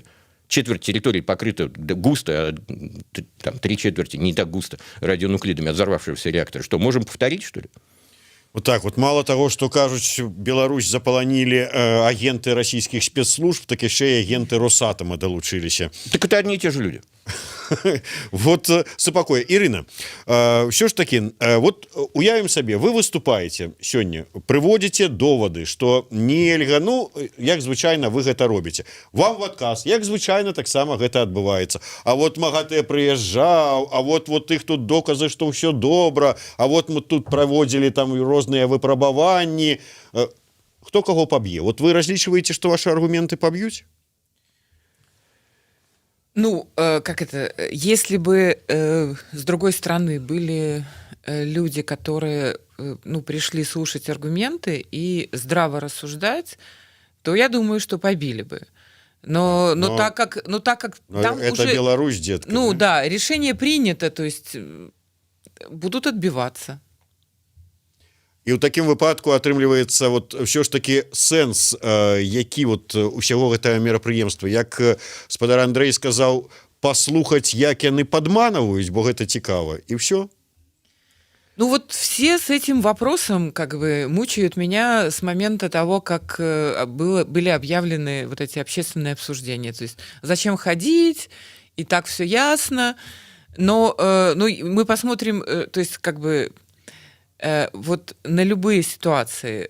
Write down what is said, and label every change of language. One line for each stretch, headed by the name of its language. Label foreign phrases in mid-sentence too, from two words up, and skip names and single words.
Russian: Четверть территории покрыта густо, а там 3/4 не так густо радионуклидами от взорвавшегося реактора. Что, можем повторить, что ли? Вот так вот. Мало того, что кажуць, Беларусь заполонили агенты российских спецслужб, так еще и агенты Росатома долучились. Так это одни и те же люди.
Belarusian: Вот супакой. Ірина, все ж таки, вот уявім сабе, вы выступаете сёння, прыводзіце довады, што нельга, ну, як звычайна вы гэта робіце. Вам в адказ, як звычайна таксама гэта адбываецца. А вот МАГАТЭ прыязджаў, а вот іх тут доказы, што ўсё добра, а вот мы тут праводзілі там розныя выпрабаванні. Хто каго паб'е? Вот вы разлічваеце, што ваши аргументы паб'юць? Ну,
Russian: как это, если бы с другой стороны были люди, которые пришли слушать аргументы и здраво рассуждать, то я думаю, что побили бы. Но так как там это уже... Беларусь, детка. Ну да, решение принято, то есть будут отбиваться.
Belarusian: І ў такім выпадку атрымліваецца вот ўсё ж таки сэнс, які вот усяго гэтага мерапрыемства, як спадар Андрэй сказаў, паслухаць, як яны падманваюць, бо гэта цікава, і ўсё.
Russian: Ну вот все с этим вопросом как бы мучают меня с момента того, как были объявлены вот эти общественные обсуждения. То есть зачем ходить, и так все ясно. Но мы посмотрим, то есть как бы вот на любые ситуации.